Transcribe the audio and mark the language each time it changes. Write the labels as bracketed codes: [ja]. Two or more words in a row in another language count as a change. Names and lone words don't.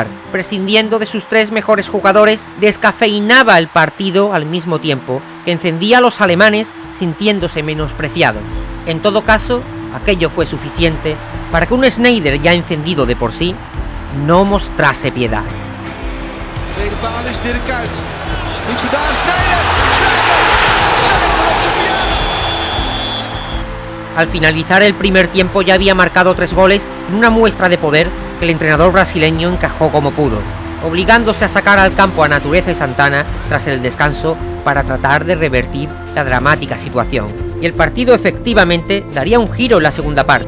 [es] Prescindiendo de sus 3 mejores jugadores, descafeinaba el partido al mismo tiempo que encendía a los alemanes sintiéndose menospreciados. En todo caso, aquello fue suficiente para que un Sneijder ya encendido de por sí no mostrase piedad. [nl] Tweede paal is Dirk Kuyt. Goed gedaan, Sneijder! Sneijder op zijn piano! [es] Al finalizar el primer tiempo ya había marcado 3 goles en una muestra de poder que el entrenador brasileño encajó como pudo, obligándose a sacar al campo a Natureza y Santana tras el descanso para tratar de revertir la dramática situación. Y el partido efectivamente daría un giro en la segunda parte.